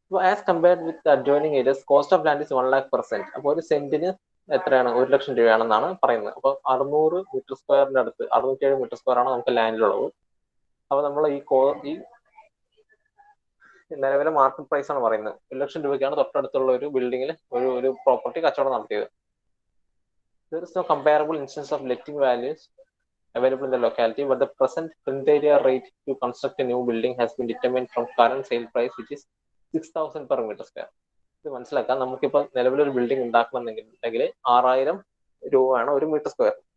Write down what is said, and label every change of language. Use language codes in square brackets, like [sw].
[en] As compared with adjoining areas cost of land is 1,00,000%. [ml] അപ്പൊ ഒരു സെന്റിന് എത്രയാണ്? 1,00,000 രൂപയാണെന്നാണ് പറയുന്നത്. അപ്പൊ 600 മീറ്റർ സ്ക്വയറിന്റെ അടുത്ത് 607 മീറ്റർ സ്ക്വയർ ആണ് നമുക്ക് ലാൻഡിലുള്ളത്. അപ്പൊ നമ്മൾ ഈ നിലവിലെ മാർക്കറ്റ് പ്രൈസ് ആണ് പറയുന്നത്. 1,00,000 രൂപയ്ക്കാണ് തൊട്ടടുത്തുള്ള ഒരു ബിൽഡിങ്ങിൽ ഒരു പ്രോപ്പർട്ടി കച്ചവടം നടത്തിയത്. [en] There is no comparable instance of letting values available in the locality, but the present print area rate to construct a new building has been determined from current sale price, which is 6,000 per meter square. [ml] ഇത് മനസ്സിലാക്കാം. നമുക്കിപ്പോ നിലവിലൊരു building ഉണ്ടാക്കണമെന്നുണ്ടെങ്കിൽ 6,000 രൂപയാണ് ഒരു metre square.